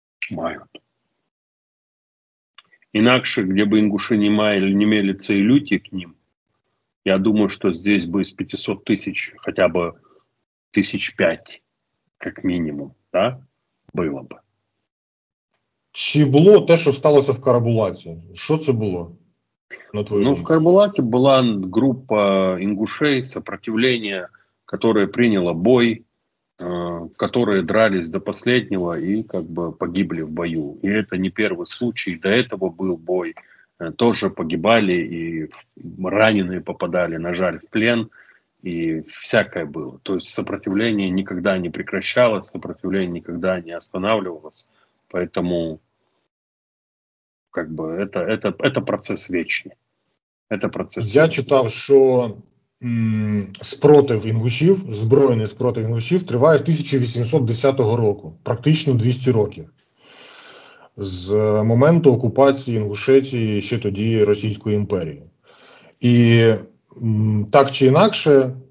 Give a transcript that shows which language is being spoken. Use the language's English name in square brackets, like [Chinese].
[Ukrainian] Мають. [Russian] Инакше, где бы ингуши не имели цей люти к ним, я думаю, что здесь бы из 500 тысяч хотя бы 5,000, как минимум, да, было бы. [Ukrainian] Чи було те, що сталося в Карабулаці? Що це було? На твою думку? [Russian] В Карабулаке была группа ингушей, сопротивления, которая приняла бой, которые дрались до последнего и как бы погибли в бою. И это не первый случай. До этого был бой. Тоже погибали и раненые попадали, [Ukrainian] на жаль, [Russian] в плен. И всякое было. То есть сопротивление никогда не прекращалось, сопротивление никогда не останавливалось. Поэтому как бы это процесс вечный. Это процесс [Ukrainian] Я [Russian] вечный. [Ukrainian] читав, що спротив інгушів, збройний спротив інгушів триває з 1810 року, практично 200 років. З моменту окупації Інгушетії ще тоді Російською імперією. І так чи інакше,